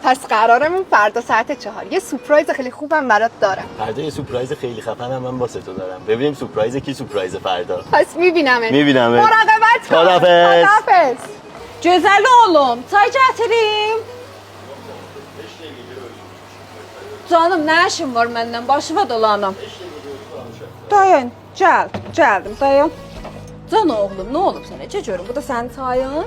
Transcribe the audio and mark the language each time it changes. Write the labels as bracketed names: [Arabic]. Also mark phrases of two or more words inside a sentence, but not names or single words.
[Persian] پس قرارمون فردا ساعت 4 یه سورپرایز خیلی خوبم برات دارم. فردا یه سورپرایز خیلی خفنم من واسه تو دارم. ببینیم سورپرایز کی سورپرایز فردا. پس میبینمت. مراقبت کن. خداحافظ. [Azerbaijani] Gözəl oğlum, çay gətirim. Canım, nə işin var məndən? Başıma dolanım. Dayan, gəldim, dayan. Can oğlum, nə olub sənə? Necə görüm, bu da sənin çayın.